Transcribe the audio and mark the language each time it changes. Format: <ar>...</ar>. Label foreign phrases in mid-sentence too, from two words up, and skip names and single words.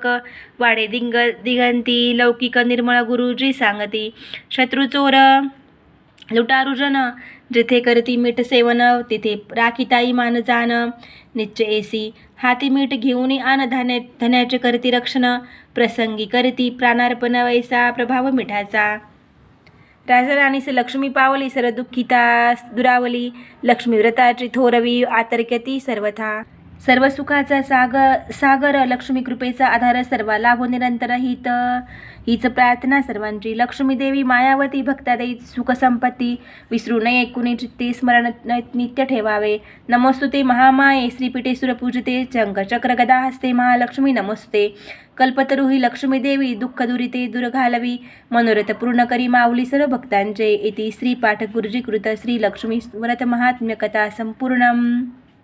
<mr>वाडे दिगंती लौकिक निर्मळ गुरुजी सांगती. शत्रू चोर लुटारुजन जेथे करती मीठ सेवन, तेथे राखीताई मान जाण. निश्चय एसी हाती मीठ घेऊन आन धन्याचे करती रक्षण. प्रसंगी करती प्राणार्पण, वैसा प्रभाव मिठाचा. राजाराणीस लक्ष्मी पावली, सर दुःखिता दुरावली. लक्ष्मी व्रताची थोरवी, आतर्क्यती सर्वथा. सर्व सुखाचा सागर लक्ष्मी कृपेचा आधार. सर्व लाभो निरंतर हीच प्रार्थना सर्वांची. लक्ष्मी देवी मायावती, भक्ता देई सुख संपत्ती. विसरू नये कुणी चित्ते, स्मरण नित्य ठेवावे.</mr> <sa>नमोस्तुते महामाये, श्रीपीठे सुरपूजिते. चक्र गदा हस्ते, महालक्ष्मी नमोस्तुते.</sa> <mr>कल्पतरू ही लक्ष्मी देवी, दुःख दुरिते दूर घालवी. मनोरथ पूर्ण करी माऊली सर्व भक्तांचे.</mr> <sa>इति श्री पाठ गुरुजी कृत श्री लक्ष्मी व्रत महात्म्य कथा संपूर्णम.</sa>